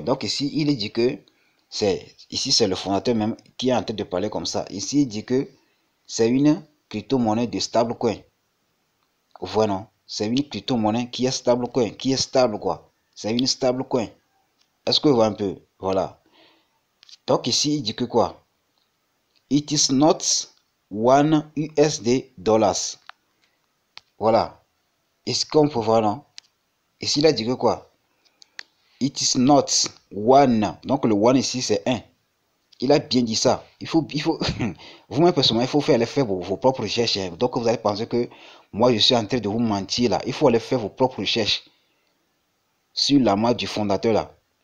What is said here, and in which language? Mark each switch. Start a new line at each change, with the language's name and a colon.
French: Donc, ici, il dit que ici, c'est le fondateur même qui est en train de parler comme ça. Ici, il dit que c'est une crypto-monnaie de stablecoin. Voilà. C'est une crypto-monnaie qui est stablecoin. Qui est stable, quoi. C'est une stablecoin. Est-ce que vous voyez un peu? Voilà. Donc ici, il dit que quoi?
English: It is not one USD dollars.
French: Voilà. Est-ce qu'on peut voir, non? Ici, il a dit que quoi?
English: It is not one.
French: Donc le one ici, c'est 1. Il a bien dit ça. Il faut vous-même personnellement, il faut aller faire vos propres recherches. Donc vous allez penser que moi, je suis en train de vous mentir là. Il faut aller faire vos propres recherches sur la marque du fondateur là.